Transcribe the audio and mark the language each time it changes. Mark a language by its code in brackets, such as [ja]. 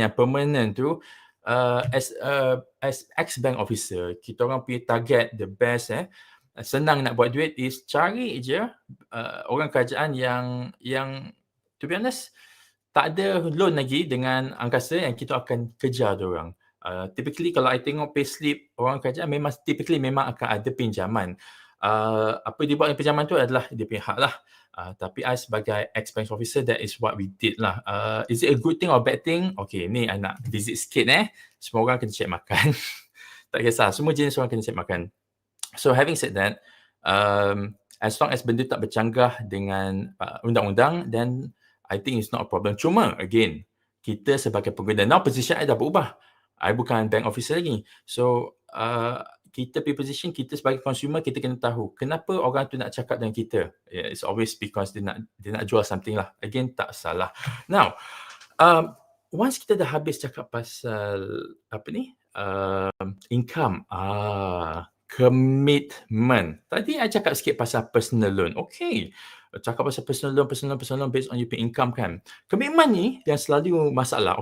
[ms] Yang permanent tu as ex-bank officer, kita orang punya target the best senang nak buat duit is cari je orang kerajaan yang [en] to be honest [ms] tak ada loan lagi dengan angkasa yang kita akan kejar diorang. Typically kalau I tengok payslip orang kerajaan memang akan ada pinjaman. Apa dia buat dengan pinjaman tu adalah dia punya hak lah. Tapi I sebagai ex-bank officer, [en] that is what we did [ms] lah. [en] Is it a good thing or bad thing? [ms] Okay, ni I nak visit sikit semua orang kena check makan. Tak kisah, semua jenis orang kena check makan. [en] So having said that, as long as [ms] benda tak bercanggah dengan undang-undang, [en] then I think it's not a problem. [ms] Cuma again, kita sebagai pengguna, now position I dah berubah. I bukan bank officer lagi. So kita punya position, kita sebagai consumer, kita kena tahu kenapa orang tu nak cakap dengan kita. [en] It's always because [ms] dia nak jual [en] something lah. [ms] Again, tak salah. Now, once kita dah habis cakap pasal income, commitment. Tadi I cakap sikit pasal personal loan. Okay. Cakap pasal personal loan [en] based on your income [ms] kan. Commitment ni yang selalu masalah.